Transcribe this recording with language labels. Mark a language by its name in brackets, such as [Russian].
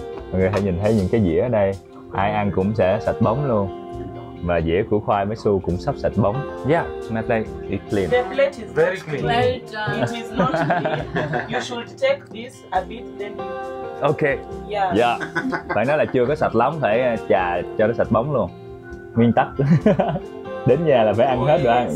[Vietnamese] Mọi người hãy nhìn thấy những cái dĩa ở đây. Ai ăn cũng sẽ sạch bóng luôn. Và dĩa của Khoai với Su cũng sắp sạch bóng. [English] Yeah, my plate is clean. The plate is Very clean. Well done. It is not clean. You should take this a bit, then you. Ok. Yeah. [Vietnamese] Dạ. Phải nói là chưa có sạch lắm, phải chà cho nó sạch bóng luôn. nguyên tắc. Đến nhà là phải ăn hết đồ ăn.